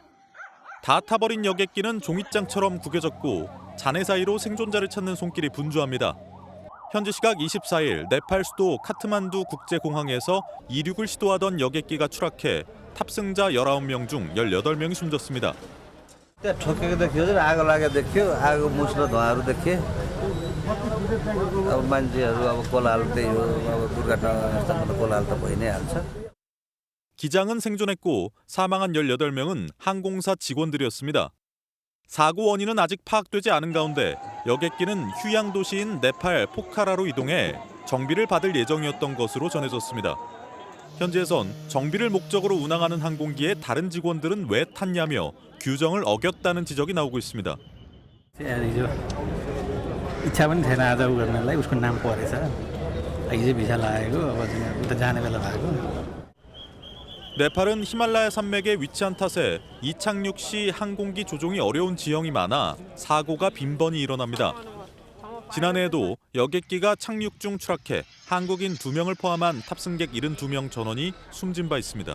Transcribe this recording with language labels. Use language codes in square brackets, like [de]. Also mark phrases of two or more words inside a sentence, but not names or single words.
[ko] 다 타버린 여객기는 종잇장처럼 구겨졌고 잔해 사이로 생존자를 찾는 손길이 분주합니다. 현지 시각 24일 네팔 수도 카트만두 국제공항에서 이륙을 시도하던 여객기가 추락해 탑승자 19명 중 18명이 숨졌습니다. [ne] ठोकेको देखियो आगो लागेको देखियो आगो मुस्लो धुवाहरू देखे अब मान्छेहरू अब कोलाहल त्यही हो अब दुर्घटनास्थलमा कोलाहल त भइ नै हाल्छ. [ko] 기장은 생존했고 사망한 18명은 항공사 직원들이었습니다. 사고 원인은 아직 파악되지 않은 가운데 여객기는 휴양 도시인 네팔 포카라로 이동해 정비를 받을 예정이었던 것으로 전해졌습니다. 현지에선 정비를 목적으로 운항하는 항공기에 다른 직원들은 왜 탔냐며 규정을 어겼다는 지적이 나오고 있습니다. [ne] इच्छा पनि थिएन आज उ गर्नलाई उसको नाम परेछ हिजो भिसा लागेको अब उता जाने बेला भएको. [ko] 네팔은 히말라야 산맥에 위치한 탓에 이착륙 시 항공기 조종이 어려운 지형이 많아 사고가 빈번히 일어납니다. 지난해에도 여객기가 착륙 중 추락해 한국인 2명을 포함한 탑승객 72명 전원이 숨진 바 있습니다.